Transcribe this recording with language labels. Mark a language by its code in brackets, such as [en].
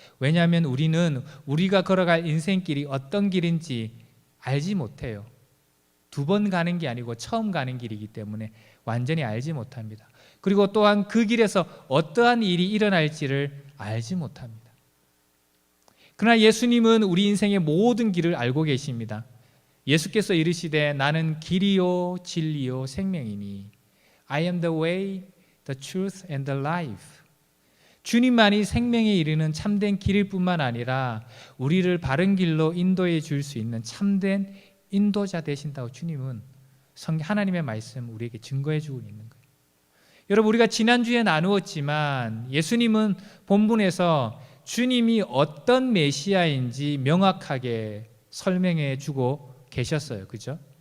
[ko] 왜냐하면 우리는 우리가 걸어갈 인생길이 어떤 길인지 알지 못해요. 두 번 가는 게 아니고 처음 가는 길이기 때문에 완전히 알지 못합니다. 그리고 또한 그 길에서 어떠한 일이 일어날지를 알지 못합니다. 그러나 예수님은 우리 인생의 모든 길을 알고 계십니다. 예수께서 이르시되 나는 길이요 진리요 생명이니 [en] I am the way, the truth and the life. [ko] 주님만이 생명에 이르는 참된 길일 뿐만 아니라 우리를 바른 길로 인도해 줄 수 있는 참된 인도자 되신다고 주님은 하나님의 말씀 우리에게 증거해 주고 있는 거예요. 여러분 우리가 지난주에 나누었지만 예수님은 본문에서 주님이 어떤 메시아인지 명확하게 설명해 주고 계셨어요. 그죠?